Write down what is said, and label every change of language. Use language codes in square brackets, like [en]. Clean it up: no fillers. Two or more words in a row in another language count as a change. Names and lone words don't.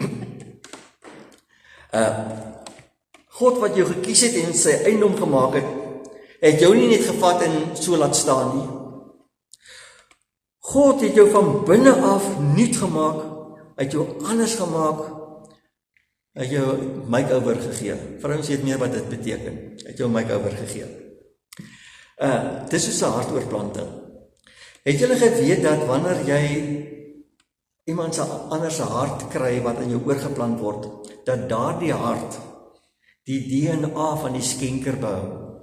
[af] God wat jou gekies het en sy eiendom gemaak het jou nie net gevat en so laat staan nie. God het jou van binne af nuut gemaak, het jou anders gemaak, het jou make-over gegee. Vrouens weet meer wat dit beteken, het jou make-over gegee. Dis soos 'n hartoortplanting. Het julle geweet dat wanneer jy iemand anders se hart kry wat in jou oorgeplant word, dat daardie hart die DNA van die skenker behou?